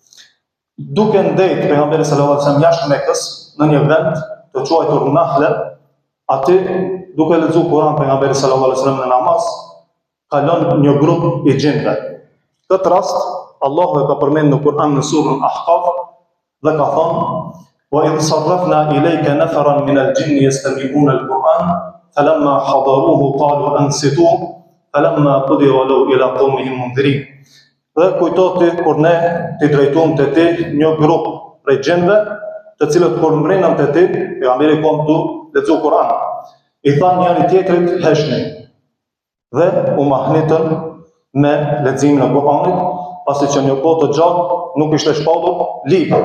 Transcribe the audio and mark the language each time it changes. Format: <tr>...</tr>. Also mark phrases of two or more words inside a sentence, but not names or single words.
<sq>Duke ndejt pejgamberi</sq> <ar>صلى الله عليه وسلم</ar> <sq>jashtë Mekës në një vend të quajtur Nahle, aty duke lexuar Kur'an pejgamberi</sq> <ar>صلى الله عليه وسلم</ar> <sq>në namaz, kalon një grup I gjinëve. Këtë rast Allahu e ka përmendur në Kur'an në surën Ahqaf dhe ka thënë:</sq> <ar>"وإذ صرفنا إليك نفرا من الجن يستمعون القرآن فلما حضروه قالوا أنصتوا فلما قضي ولوا إلى قومهم منذرين."</ar> <sq>Dhe kujtoti kur ne ti drejtuam te ti një grup prej gjinëve, të cilët kur mbrenën te ti, pejgamberi kom tu lexu Kur'an, I thanë njëri tjetrit heshni dhe u mahnitën me leximin e Kur'anit, pasi që një kohë të gjatë nuk ishte shpallur libër.</sq>